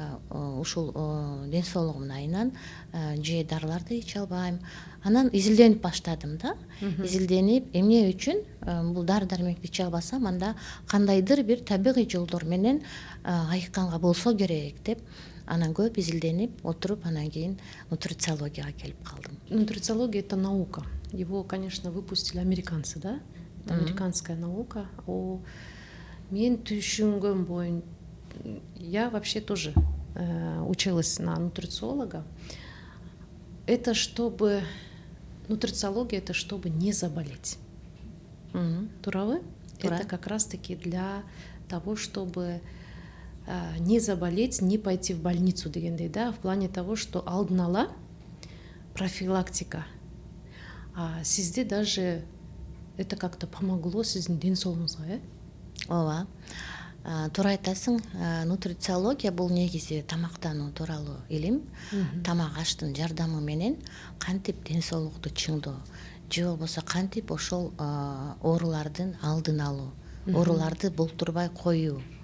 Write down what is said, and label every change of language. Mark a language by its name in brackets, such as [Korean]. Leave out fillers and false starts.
[Kyrgyz] Ушул ден соолугумдун айынан же дарыларды иче албайм. Анан изилденип баштадым да. Изилденип, эмне үчүн бул дары-дармекти иче албасам, анда кандайдыр бир табигый жолдор менен айыкканга болсо керек деп, анан көп изилденип отуруп, анан кийин нутрициологияга келип калдым. [Russian] Нутрициология — это наука. Его, конечно, выпустили американцы, да? Это американская наука. [Kyrgyz] Мен түшүнгөн боюнча, [Russian] я вообще тоже училась на нутрициолога. Это чтобы нутрициология — это чтобы не заболеть. Туравы? Это как раз-таки для того, чтобы не заболеть, не пойти в больницу дегендей, да, в плане того, что [Kyrgyz] алдын ала [Russian] профилактика. [Kyrgyz] Сизде [Russian] даже это как-то помогло [Kyrgyz] сиздин ден соолугуңузга, Ооба. Туура айтасың. Нутрициология бул негизи тамактануу тууралуу илим. Тамак аштын жардамы менен кантип ден соолукту чыңдоо, же болбосо кантип ошол оорулардын алдын алуу, ооруларды болтурбай коюу.